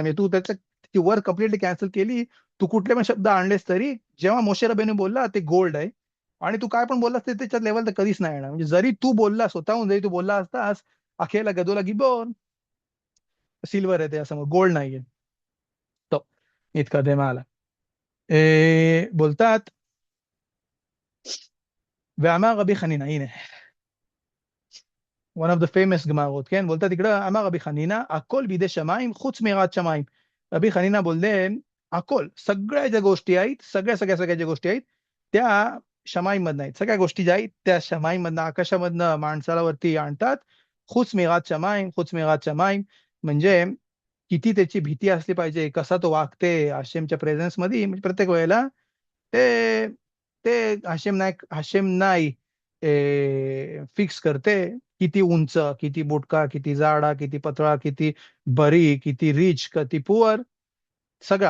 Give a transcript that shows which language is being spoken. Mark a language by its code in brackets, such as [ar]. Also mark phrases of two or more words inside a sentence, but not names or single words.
[mr] म्हणजे तू त्याच्या ती वर कम्प्लिटली कॅन्सल केली. तू कुठले पण शब्द आणलेस तरी जेव्हा मोशे रबेने बोलला ते गोल्ड आहे आणि तू काय पण बोललास ते त्याच्या लेवल तर कधीच नाही येणार. म्हणजे जरी तू बोलला स्वतःहून जरी तू बोलला असतास [he] האל הגדול הגיבור [mr] सिल्वर आहे त्यासमोर गोल्ड नाहीये. तो इतका ते मला बोलतात [he] ואמר רבי חנינא, הנה, [en] one of the famous [he] גמרות, כן? [mr] बोलतात इकडं, [he] אמר רבי חנינא, הכל בידי שמיים חוץ מיראת שמיים. [mr] רבי חנינא बोलले, הכל, सगळ्या ज्या गोष्टी आहेत, सगळ्या ज्या गोष्टी आहेत, त्या शमाईमधनं आहेत. सगळ्या गोष्टी ज्या आहेत, त्या शमाईमधनं, आकाशामधनं माणसाला वरती आणतात. [he] חוץ מיראת שמיים, חוץ מיראת שמיים. [mr] म्हणजे किती त्याची भीती असली पाहिजे, कसा तो वागते हशेमच्या प्रेझेन्समध्ये, म्हणजे प्रत्येक वेळेला ते ते हशेम नाही फिक्स करते, किती उंच, किती बुटका, किती जाडा, किती पतळा, किती बरी, किती रिच, किती पुअर, सगळा.